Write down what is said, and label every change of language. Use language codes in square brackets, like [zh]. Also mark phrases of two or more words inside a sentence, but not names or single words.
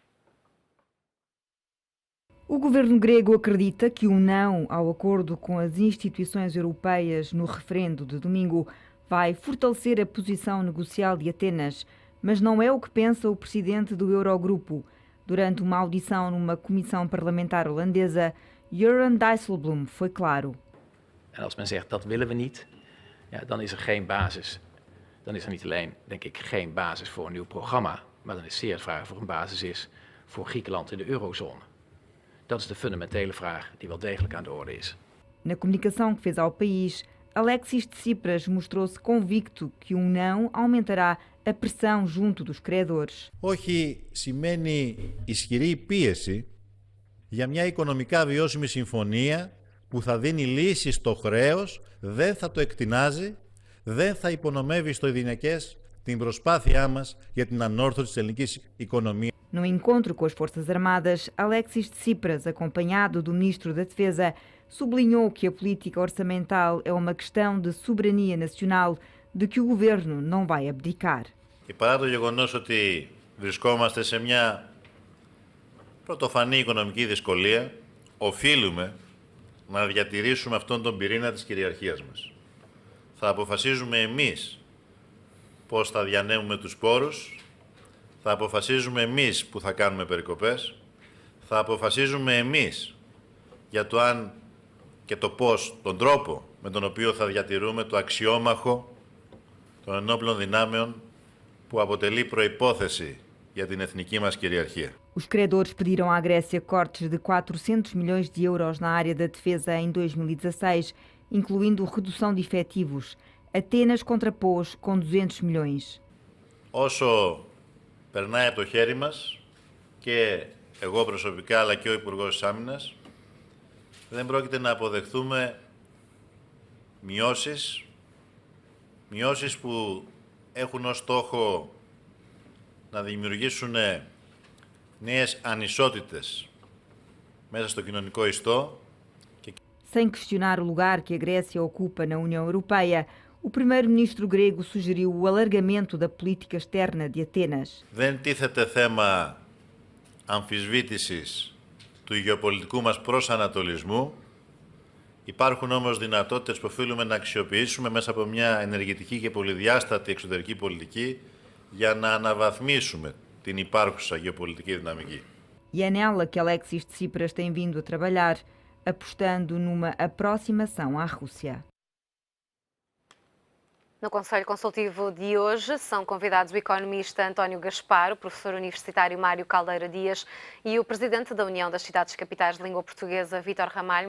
[pt] O governo grego acredita que o não ao acordo com as instituições europeias no referendo de domingo vai fortalecer a posição negocial de Atenas, mas não é o que pensa o presidente do Eurogrupo. Durante uma audição numa comissão parlamentar holandesa, Jeroen Dijsselbloem foi claro. [nl] En als men zegt dat willen we niet, ja, dan is er geen basis. Dan is er niet alleen, denk ik, geen basis voor een nieuw programma, maar dan is zeer de vraag of er een basis is voor Griekenland in de eurozone. Dat is de fundamentele vraag die wel degelijk aan de orde is. [pt] Na comunicação que fez ao país, Alexis Tsipras mostrou-se convicto que um não aumentará a pressão junto dos credores. [el] Όχι σημαίνει ισχυρή πίεση για μια οικονομικά βιώσιμη συμφωνία που θα δίνει λύσεις στο χρέος, δεν θα το εκτινάζει, δεν θα υπονομεύει στο ειδηνικές την προσπάθειά μας για την ανόρθωση της ελληνικής οικονομίας. [pt] No encontro com as Forças Armadas, Alexis Tsipras, acompanhado do Ministro da Defesa, sublinhou que a política orçamental é uma questão de soberania nacional de que o governo não vai abdicar. [el] Και παρά το γεγονός ότι βρισκόμαστε σε μια πρωτοφανή οικονομική δυσκολία, οφείλουμε να διατηρήσουμε αυτόν τον πυρήνα της κυριαρχίας μας. Θα αποφασίζουμε εμείς πώς θα διανέμουμε τους πόρους, θα αποφασίζουμε εμείς που θα κάνουμε περικοπές, θα αποφασίζουμε εμείς για το αν και το πώς, τον τρόπο με τον οποίο θα διατηρούμε το αξιόμαχο των ενόπλων δυνάμεων που αποτελεί προϋπόθεση για την εθνική μας κυριαρχία. [pt] Os credores pediram à Grécia cortes de 400 milhões de euros na área da defesa em 2016, incluindo redução de efetivos. Atenas contrapôs com 200 milhões. [el] Όσο περνάει από το χέρι μας, και εγώ προσωπικά αλλά και ο Υπουργός της Άμυνας, δεν πρόκειται να αποδεχθούμε μειώσεις που έχουν ως στόχο να δημιουργήσουν νέες ανισότητες μέσα στο κοινωνικό ιστό. [pt] Sem questionar o lugar que a Grécia ocupa na União Europeia, o primeiro-ministro grego sugeriu o alargamento da política externa de Atenas. [el] Δεν τίθεται θέμα αμφισβήτησης του γεωπολιτικού μας προσανατολισμού. Υπάρχουν όμως δυνατότητες που οφείλουμε να αξιοποιήσουμε μέσα από μια ενεργητική και πολυδιάστατη εξωτερική πολιτική για να αναβαθμίσουμε την υπάρχουσα γεωπολιτική δυναμική. [pt] E é nela que Alexis Tsipras tem vindo a trabalhar, apostando numa aproximação à Rússia. No Conselho Consultivo de hoje são convidados o economista António Gaspar, o professor universitário Mário Caldeira Dias e o presidente da União das Cidades Capitais de Língua Portuguesa, Vítor Ramalho.